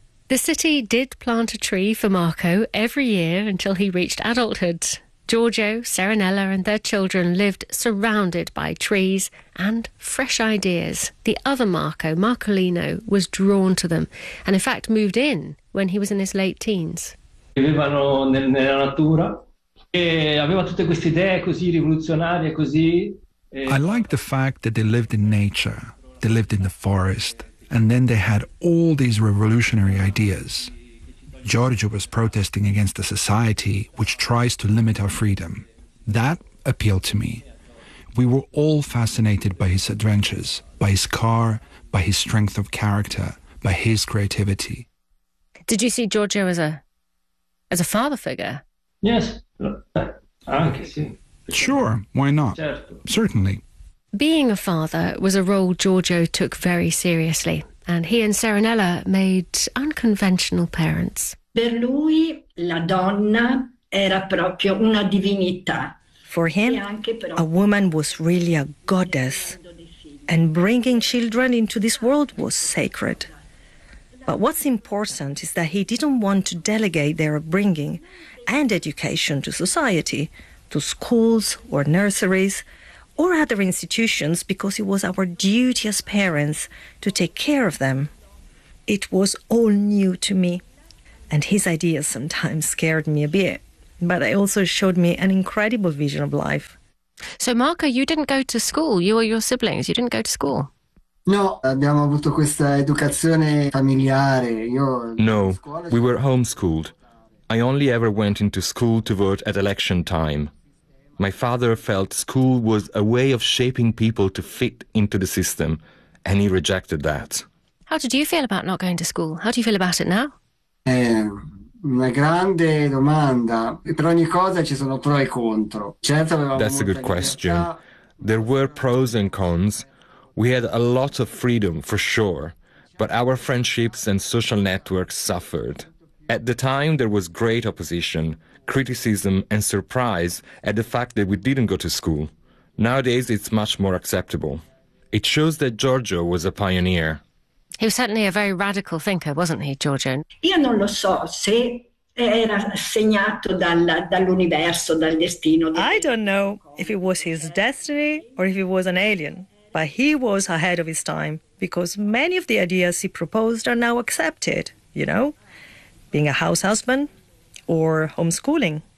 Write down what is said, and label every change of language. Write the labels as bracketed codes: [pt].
[en] The city did plant a tree for Marco every year until he reached adulthood. Giorgio, Serenella and their children lived surrounded by trees and fresh ideas. The other Marco, Marcolino, was drawn to them and in fact moved in when he was in his late teens. [it] Vivevano nella natura e aveva tutte queste idee così rivoluzionarie, così. [en] I liked the fact that they lived in nature, they lived in the forest, and then they had all these revolutionary ideas. Giorgio was protesting against a society which tries to limit our freedom. That appealed to me. We were all fascinated by his adventures, by his car, by his strength of character, by his creativity. Did you see Giorgio as a father figure? Yes. Sure, why not? Certainly. Being a father was a role Giorgio took very seriously, and he and Serenella made unconventional parents. [it] Per lui la donna era proprio una divinità. [en] For him, a woman was really a goddess, and bringing children into this world was sacred. But what's important is that he didn't want to delegate their upbringing and education to society, to schools or nurseries or other institutions, because it was our duty as parents to take care of them. It was all new to me, and his ideas sometimes scared me a bit, but they also showed me an incredible vision of life. So, Marco, you didn't go to school, you or your siblings, you didn't go to school. [it] No, abbiamo avuto questa educazione familiare. [en] No, we were homeschooled. I only ever went into school to vote at election time. My father felt school was a way of shaping people to fit into the system, and he rejected that. How did you feel about not going to school? How do you feel about it now? [it] Una grande domanda. Per ogni cosa ci sono pro e contro. Certo, [en] that's a good question. There were pros and cons. We had a lot of freedom, for sure, but our friendships and social networks suffered. At the time, there was great opposition, criticism and surprise at the fact that we didn't go to school. Nowadays, it's much more acceptable. It shows that Giorgio was a pioneer. He was certainly a very radical thinker, wasn't he, Giorgio? [it] Io non lo so se era segnato dall'universo, dal destino. [en] I don't know if it was his destiny or if he was an alien, but he was ahead of his time, because many of the ideas he proposed are now accepted, you know, being a house husband or homeschooling.